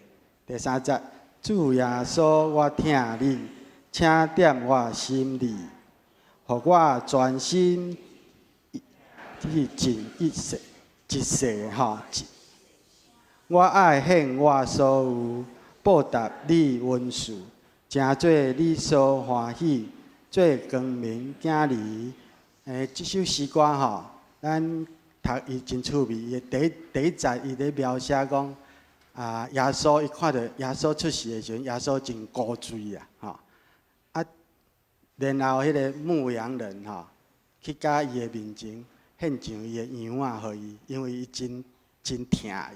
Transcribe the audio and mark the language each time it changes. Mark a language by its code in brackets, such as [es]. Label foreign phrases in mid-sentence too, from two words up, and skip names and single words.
[nan] 第3节，主耶稣，我听你，请踮我心里，互我专心去尽一世我爱献我所有，报答你恩赐，诚做你所欢喜。做光明囝儿，这首诗歌咱读伊真趣味。伊第一节伊咧描写讲，耶稣伊看到耶稣出世的时阵，耶稣真古锥然后迄个牧羊人去甲伊的面前献上伊的羊仔互伊，因为伊真疼伊。